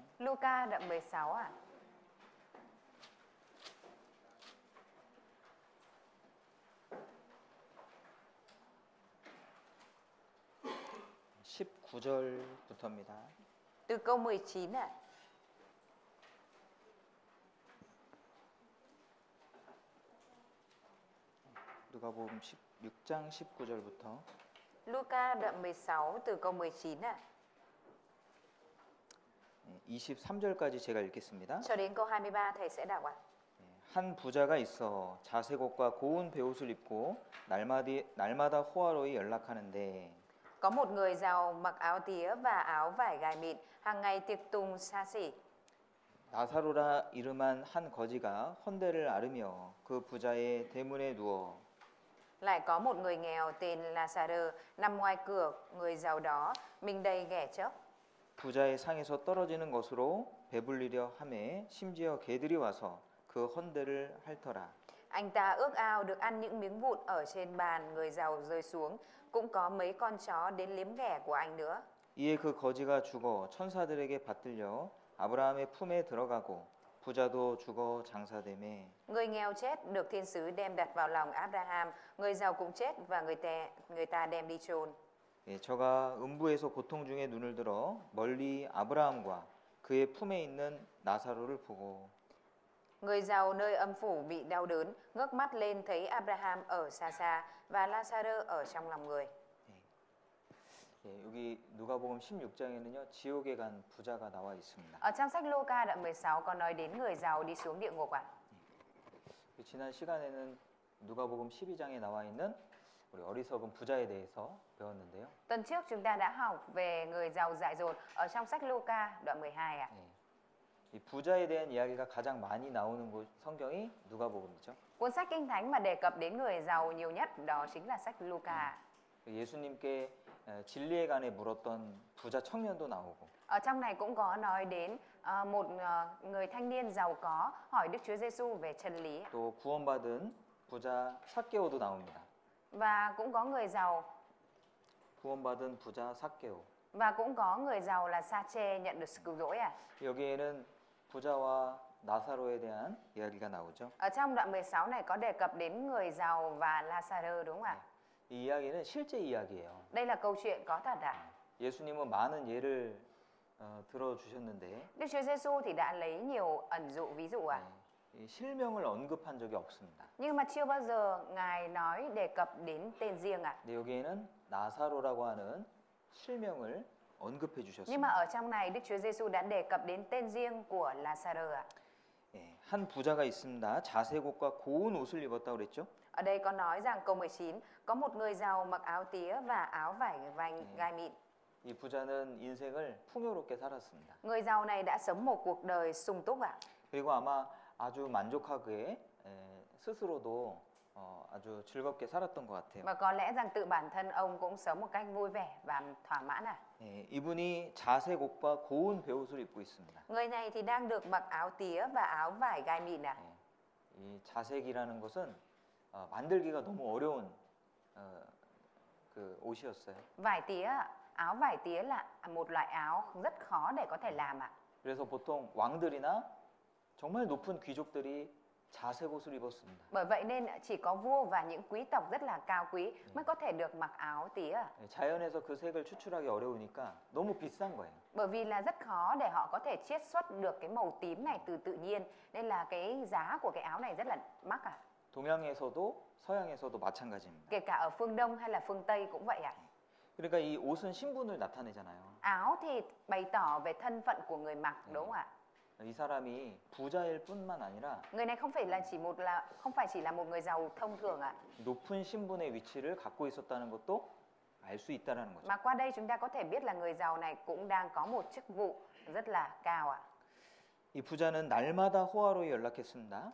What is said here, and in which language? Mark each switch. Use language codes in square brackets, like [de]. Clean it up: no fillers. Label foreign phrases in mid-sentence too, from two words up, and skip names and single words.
[vi] Luca đoạn 16 ạ. [ko] 19절부터입니다. [vi] Từ câu 19 ạ. [ko] 누가복음 16장 19절부터 [vi] Luca đoạn 16 từ câu 19 ạ. [ko] 23절까지 제가 읽겠습니다. [vi] Cho đến câu 23 thầy sẽ đọc ạ. [ko] 한 부자가 있어 자색 옷과 고운 베옷을 입고 날마다 호화로이 연락하는데 [vi] Có một người giàu mặc áo tía và áo vải gài mịn, hàng ngày tiệc tùng xa xỉ. [ko] 나사로라 이름한 한 거지가 헌대를 앓으며 그 부자의 대문에 누워 [vi] Lại có một người nghèo tên Lazarơ nằm ngoài cửa người giàu đó, mình đầy ghẻ chóc. [ko] 부자의 상에서 떨어지는 것으로 배불리려 하매 심지어 개들이 와서 그 헌대를 핥더라. [vi] Anh ta ước ao được ăn những miếng vụn ở trên bàn người giàu rơi xuống, cũng có mấy con chó đến liếm ghẻ của anh nữa. [ko] 이에 그 거지가 죽어 천사들에게 받들려 아브라함의 품에 들어가고 부자도 죽어 장사되매 [vi] Người nghèo chết được thiên sứ đem đặt vào lòng Abraham, người giàu cũng chết và người ta đem đi chôn. [ko] 저가 음부에서 고통 중에 눈을 들어 멀리 아브라함과 그의 품에 있는 나사로를 보고 [vi] Người giàu nơi âm phủ bị đau đớn, ngước mắt lên thấy Abraham ở xa xa và Lazarơ ở trong lòng người. [ko] 여기 누가복음 16장에는요 지옥에 간 부자가 나와 있습니다. [vi] Ở trong sách Luca đoạn 16 có nói đến người giàu đi xuống địa ngục ạ. [ko] 지난 시간에는 누가복음 12장에 나와 있는 우리 어리석은 부자에 대해서 배웠는데요. [vi] Tuần trước chúng ta đã học về người giàu dại dột ở trong sách Luca đoạn 12 ạ. [ko] 예. 이 부자에 대한 이야기가 가장 많이 나오는 곳 성경이 누가복음이죠. [vi] Cuốn sách Kinh Thánh mà đề cập đến người giàu nhiều nhất đó chính là sách Luca. [ko] 예수님께 진리에 관해 물었던 부자 청년도 나오고 [vi] Ở trong này cũng có nói đến một người thanh niên giàu có hỏi Đức Chúa Giêsu về chân lý [ko] 또 구원받은 부자 삭개오도 나옵니다. [vi] và cũng có người giàu [ko] 구원받은 부자 삭개오. [vi] và cũng có người giàu là Sa-chê nhận được sự cứu rỗi à. [ko] 여기에는 부자와 나사로에 대한 이야기가 나오죠. [vi] Ở trong đoạn 16 này có đề cập đến người giàu và Lazarơ đúng không ạ? [ko] 이 이야기는 실제 이야기예요. [vi] Đây là câu chuyện có thật ạ. [ko] 예수님은 많은 예를 들어주셨는데 [vi] Đức Chúa Giêsu thì đã lấy nhiều ẩn dụ ví dụ ạ. [ko] 이 실명을 언급한 적이 없습니다. [vi] Nhưng mà chưa bao giờ Ngài nói đề cập đến tên riêng ạ. [ko] 근데 여기에는 나사로라고 하는 실명을 언급해 [vi] Nhưng mà [ko] 주셨습니다. [vi] ở trong này Đức Chúa Giêsu đã đề cập đến tên riêng của Lazarơ ạ. [ko] 예, 한 부자가 있습니다. 자색옷과 고운 옷을 입었다고 그랬죠. [vi] Ở đây có nói rằng câu 19 có một người giàu mặc áo tía và áo vải gai mịn. [ko] 이 부자는 인생을 풍요롭게 살았습니다. [vi] Người giàu này đã sống một cuộc đời sung túc ạ. [ko] 그리고 아마 아주 만족하게 스스로도 아주 즐겁게 살았던 것 같아요. [vi] Và có lẽ rằng tự bản thân ông cũng sống một cách vui vẻ và thỏa mãn ạ. [ko] 예, 이분이 자색 옷과 고운 베옷을 입고 있습니다. [vi] Người này thì đang được mặc áo tía và áo vải gai mịn ạ. [ko] 이 자색이라는 것은 만들기가 너무 어려운 그 옷이었어요. [vi] Vải tía ạ. Áo vải tía là một loại áo rất khó để có thể làm ạ. [ko] 그래서 보통 왕들이나 정말 높은 귀족들이 자색 옷을 입었습니다. [vi] Bởi vậy nên chỉ có vua và những quý tộc rất là cao quý mới có thể được mặc áo tía ạ. [ko] 자연에서 그 색을 추출하기 어려우니까 너무 비싼 거예요. [vi] Bởi vì là rất khó để họ có thể chiết xuất được cái màu tím này từ tự nhiên nên là cái giá của cái áo này rất là mắc ạ. [ko] 동양에서도 서양에서도 마찬가지입니다. [vi] Kể cả ở phương Đông hay là phương Tây cũng vậy ạ. [ko] 그러니까 이 옷은 신분을 나타내잖아요. [vi] Áo thì bày tỏ về thân phận của người mặc đúng không ạ? [ko] 이 사람이 부자일 뿐만 아니라 [vi] Người này không phải chỉ là một người giàu thông thường ạ. [ko] 높은 신분의 위치를 갖고 있었다는 것도 알 수 있다라는 거죠. [vi] Mà qua đây chúng ta có thể biết là người giàu này cũng đang có một chức vụ rất là cao ạ. [ko] 이 부자는 날마다 호화로이 연락했습니다.